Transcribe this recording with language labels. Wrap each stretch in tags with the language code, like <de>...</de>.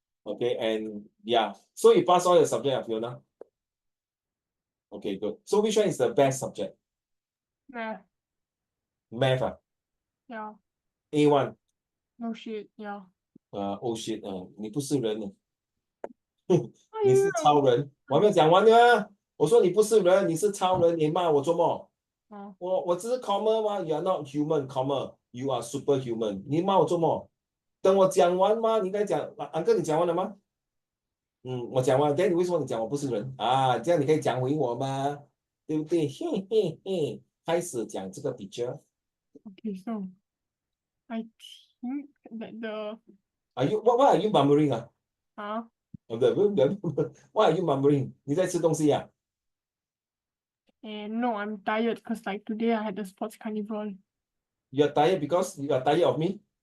<en>Okay, and yeah, so you pass all your subject, Fiona. Okay, good. So which one is the best subject? Math. Math, Yeah. A1. No shit. Yeah.</en> <zh>Oh shit，你不是人，哎你是呦，超人。我还没有讲完呢，我说你不是人，你是超人，你骂我做么？哦，</zh> <en>我只是 comma 吗？ You are not human, comma.</en> <zh>You are superhuman. 你骂我做么？等我讲完吗？你该讲，安哥，你讲完了吗？我讲完了。但你为什么你讲我不是人啊？这样你可以讲回我吗？对不对？嘿嘿嘿，开始讲这个 picture。</zh> <en>okay, so I think that the What are you murmuring 啊？ huh? What are you murmuring？你在吃东西啊？ And no, I'm tired because like today I had the sports carnival. You are tired because you are tired of me?</en>